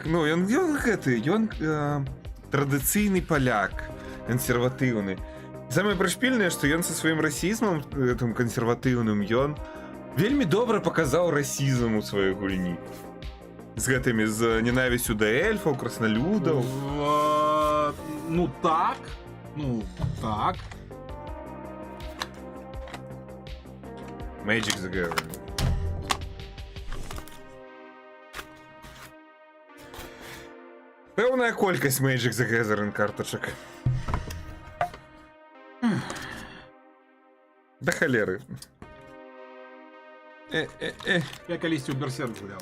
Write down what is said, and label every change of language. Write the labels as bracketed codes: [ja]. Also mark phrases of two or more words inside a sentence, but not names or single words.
[be] Ну, ён традыцыйны паляк, кансерватыўны. Самае прышпільнае, што ён са сваім расізмам, гэтым кансерватыўным, ён вельмі добра паказаў расізм у сваёй гульні. З гэтымі, з ненавісцю да эльфаў, краснолюдаў. Ну так. Magic the Gathering. Пэўная колькасць Magic the Gathering картачак. Да халеры. Я калісьці ў Берсерк гуляў.